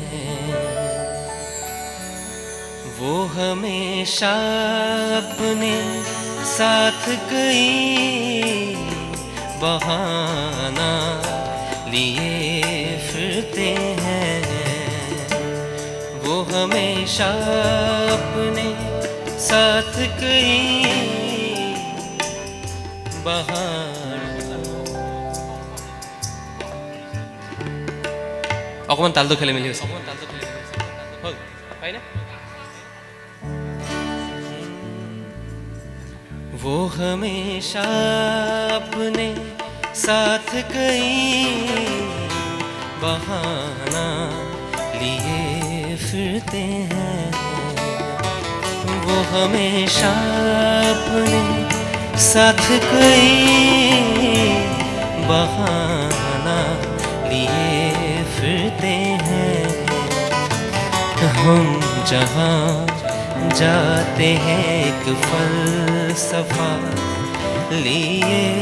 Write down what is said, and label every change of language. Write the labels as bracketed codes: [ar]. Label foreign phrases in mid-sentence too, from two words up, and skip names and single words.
[hi] वो हमेशा अपने साथ कई बहाना लिए फिरते हैं वो हमेशा अपने साथ कई [as] অকমান তালটো খেলি মেলি হৈছে [hi] वो हमेशा अपने साथ कई बहाना लिए फिरते हैं वो हमेशा अपने साथ कई बहाना लिए फिरते हैं हम जहाँ जाते हैं एक फलसफा लिए